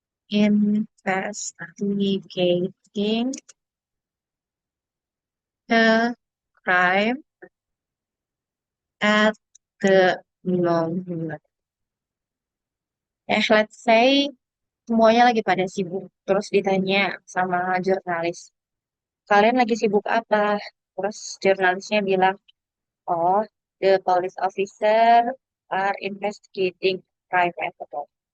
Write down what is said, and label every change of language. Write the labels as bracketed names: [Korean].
[English] investigating the crime at the moment. Let's say [Indonesian] semuanya lagi pada sibuk. Terus ditanya sama jurnalis, kalian lagi sibuk apa? Terus jurnalisnya bilang, [English] oh, the police officer are investigating crime at the moment.